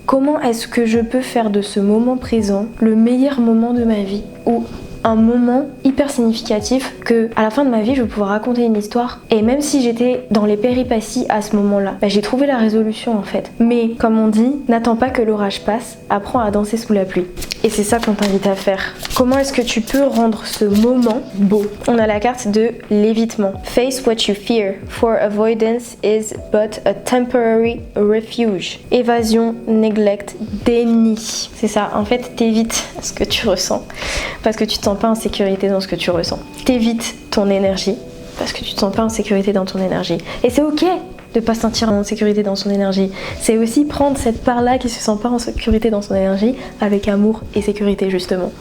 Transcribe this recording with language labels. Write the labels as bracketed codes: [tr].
[fr] Comment est-ce que je peux faire de ce moment présent le meilleur moment de ma vie ou un moment hyper significatif que à la fin de ma vie je vais pouvoir raconter une histoire et même si j'étais dans les péripéties à ce moment-là, j'ai trouvé la résolution en fait. Mais comme on dit, n'attends pas que l'orage passe, apprends à danser sous la pluie. Et c'est ça qu'on t'invite à faire. Comment est-ce que tu peux rendre ce moment beau? On a la carte de l'évitement. [en] Face what you fear, for avoidance is but a temporary refuge. [fr] Évasion, neglect, déni. C'est ça, en fait t'évites ce que tu ressens parce que tu te sens pas en sécurité dans ce que tu ressens. T'évites ton énergie parce que tu te sens pas en sécurité dans ton énergie. Et c'est ok de pas se sentir en sécurité dans son énergie. C'est aussi prendre cette part-là qui se sent pas en sécurité dans son énergie avec amour et sécurité justement.